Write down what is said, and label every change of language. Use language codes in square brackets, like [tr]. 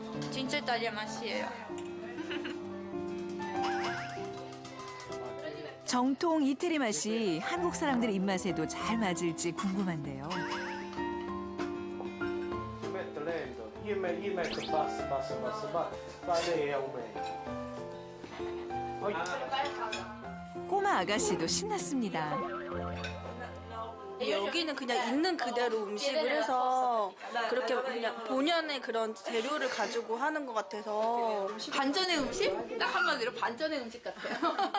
[ko] 진짜 이탈리아 맛이에요. 정통 이태리 맛이 한국 사람들 입맛에도 잘 맞을지 궁금한데요. [it] Metto lento, io metto basso, basso, basso, basso, fa lei aumenta. [ko] 꼬마 아가씨도 신났습니다. 여기는 그냥 있는 그대로 음식을 해서 그렇게 그냥 본연의 그런 재료를 가지고 하는 것 같아서 반전의 음식? 딱 한마디로 반전의 음식 같아요.